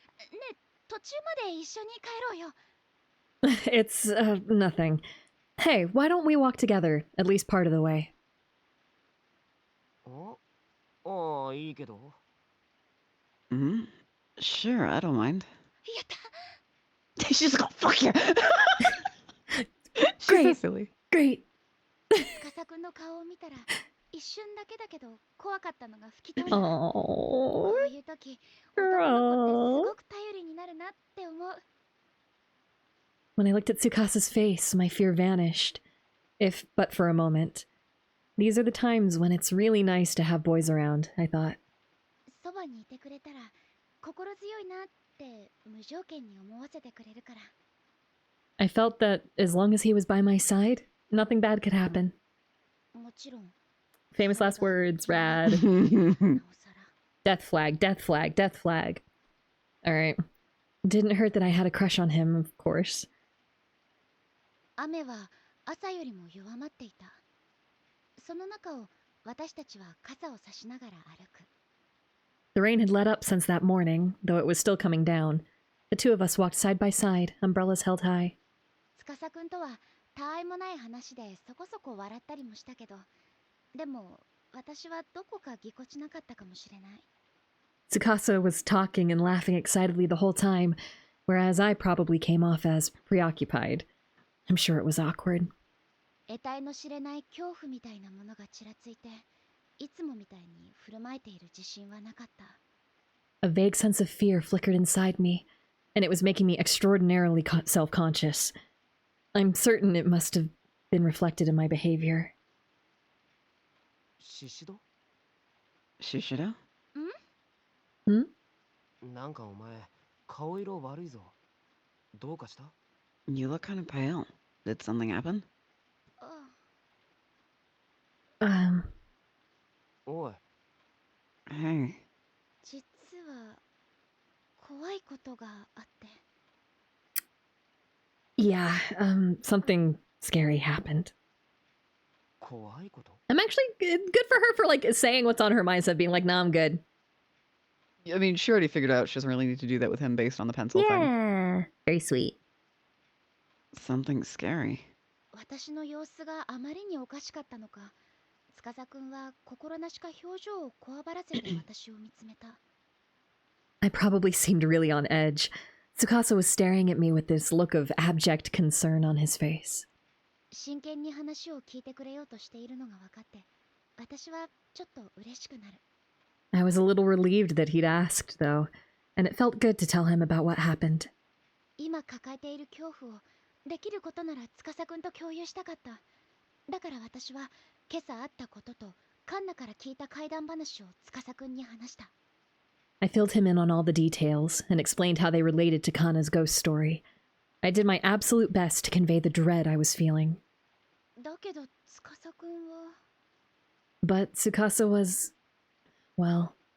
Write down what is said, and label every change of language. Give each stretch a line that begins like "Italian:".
Japanese: ね、途中まで一緒に帰ろうよ。
English: It's, nothing. Hey, why don't we walk together, at least part of the way?
Japanese: ああ、いいけど。
English: Hmm? Sure, I don't mind.
Japanese: やった。
English: She's like, oh, fuck you! She's Great. so silly. Great.
Japanese: 司くんの顔を見たら、一瞬だけだけど怖かったのが吹き飛んだ。こ
English: Oh,
Japanese: ういう時、男の子ってすごく頼りになるなって思う。
English: when I looked at Tsukasa's face, my fear vanished. If but for a moment. These are the times when it's really nice to have boys around, I thought.
Japanese: そばにいてくれたら心強いなって無条件に思わせてくれるから。
English: I felt that as long as he was by my side, nothing bad could happen.
Japanese: もちろん。
English: Famous last words, rad.
Japanese: なおさら。
English: Death flag, death flag, death flag. Alright. Didn't hurt that I had a crush on him, of course.
Japanese: 雨は朝よりも弱まっていた。その中を私たちは傘を差しながら歩く。
English: The rain had let up since that morning, though it was still coming down. The two of us walked side by side, umbrellas held high.
Japanese: 司くんとはたわいもない話でそこそこ笑ったりもしたけど、でも私はどこかぎこちなかったかもしれない。
English: Tsukasa was talking and laughing excitedly the whole time, whereas I probably came off as preoccupied. I'm sure it was awkward.
Japanese: 得体の知れない恐怖みたいなものがちらついて、いつもみたいに振る舞えている自信はなかった。
English: A vague sense of fear flickered inside me, and it was making me extraordinarily self-conscious. I'm certain it must have been reflected in my behavior.
Japanese: シシド？
English: Shishido?
Japanese: なんかお前、顔色悪いぞ。どうかした？
English: You look kind of pale. Did something happen?
Japanese: おい。
English: Hey.
Japanese: 実は怖いことがあって。
English: Yeah, something scary happened.
Japanese: 怖いこと？
English: I'm actually good for her for, like, saying what's on her mind instead of being like, nah, I'm good. I mean, she already figured out she doesn't really need to do that with him based on the pencil thing. Yeah, very sweet. Something scary.
Japanese: 私の様子があまりにおかしかったのか、司くんは心なしか表情をこわばらせて私を見つめた。
English: I probably seemed really on edge. Tsukasa was staring at me with this look of abject concern on his face.
Japanese: 真剣に話を聞いてくれようとしているのが分かって、私はちょっと嬉しくなる。
English: I was a little relieved that he'd asked, though, and it felt good to tell him about what happened.
Japanese: 今抱えている恐怖をできることなら司くんと共有したかった。だから私は今朝会ったこととカンナから聞いた怪談話を司くんに話した。
English: I filled him in on all the details and explained how they related to Kana's ghost story. I did my absolute best to convey the dread I was feeling.
Japanese: だけど司くんは。
English: But Tsukasa was, well...